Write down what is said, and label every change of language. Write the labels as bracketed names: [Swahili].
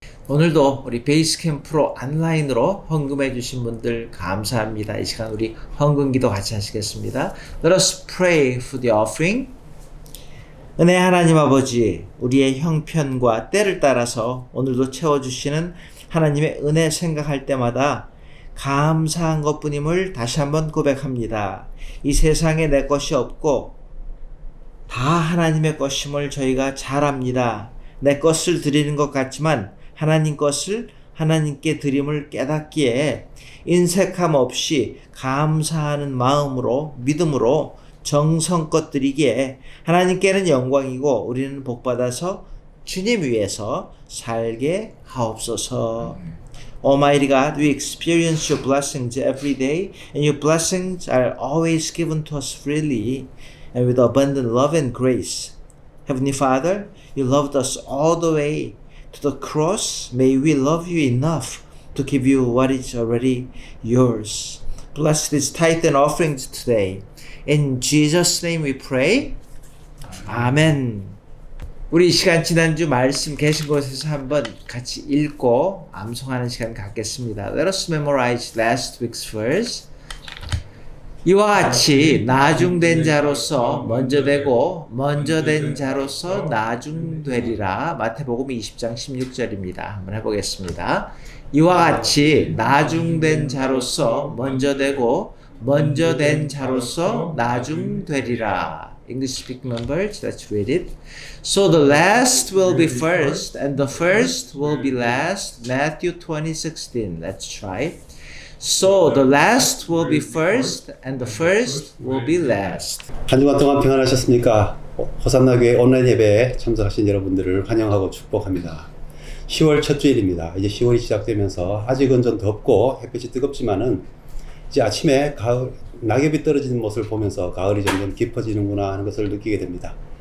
[Korean] 오늘도 우리 베이스캠 프로 온라인으로 헌금해 주신 분들 감사합니다. 이 시간 우리 헌금 기도 같이 하시겠습니다. [English] Let us pray for the offering. [Korean] 은혜 하나님 아버지, 우리의 형편과 때를 따라서 오늘도 채워주시는 하나님의 은혜 생각할 때마다 감사한 것뿐임을 다시 한번 고백합니다. 이 세상에 내 것이 없고 다 하나님의 것임을 저희가 잘 압니다. 내 것을 드리는 것 같지만 하나님 것을 하나님께 드림을 깨닫기에 인색함 없이 감사하는 마음으로 믿음으로 정성껏 드리기에 하나님께는 영광이고 우리는 복받아서 주님 위해서 살게 하옵소서. [English] Almighty God, we experience your blessings every day, and your blessings are always given to us freely and with abundant love and grace. Heavenly Father, you loved us all the way to the cross. May we love you enough to give you what is already yours. Bless this tithe and offerings today. In Jesus' name we pray. 아멘. [Korean] 우리 이 시간 지난주 말씀 계신 곳에서 한번 같이 읽고 암송하는 시간 갖겠습니다. [English] Let us memorize last week's verse. [Korean] 이와 같이 나중된 자로서 먼저 되고 먼저 된 자로서 나중되리라. 마태복음 20장 16절입니다. 한번 해보겠습니다. 이와 같이 나중된 자로서 먼저 되고 먼저 된 자로서 나중되리라. [English] English speaking members, let's read it. So the last will be first, and the first will be last. Matthew 20:16. Let's try. So the last will be first, and the first will be last. [Korean] 한 주간 동안 평안하셨습니까? 호산나 교회 온라인 예배에 참석하신 여러분들을 환영하고 축복합니다. 10월 첫 주일입니다. 이제 10월이 시작되면서 아직은 좀 덥고 햇빛이 뜨겁지만은 이제 아침에 가을 낙엽이 떨어지는 모습을 보면서 가을이 점점 깊어지는구나 하는 것을 느끼게 됩니다.